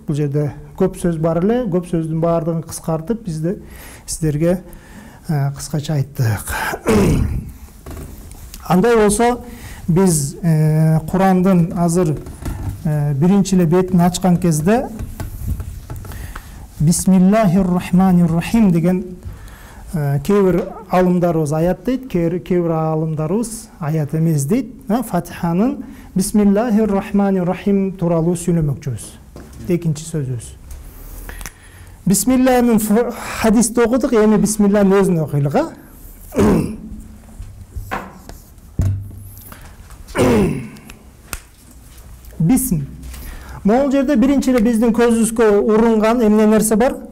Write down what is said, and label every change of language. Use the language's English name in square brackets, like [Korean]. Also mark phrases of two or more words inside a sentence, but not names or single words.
[Kyrgyz] Бул жерде көп сөз бар эле, көп сөздүн баардыгын кыскартып бизде сиздерге кыскача айттык. Андай болсо биз Курандын азыр биринчи эле бетин ачкан кезде [Arabic] بسم الله الرحمن الرحيم [Kyrgyz] деген кээ бир алымдарыбыз аят дейт, кээ бир алымдарыбыз аят эмес дейт. Фатиханын [Arabic] بسم الله الرحمن الرحيم [Kyrgyz] тууралуу сүйлөмөкчүбүз. Экинчи сөзүбүз. Бисмиллахын хадисте окудук, эми бисмиллахын өзүн окуйлук, Бисм. Могул жерде биринчи эле биздин көзүбүзгө урунган эмне нерсе бар?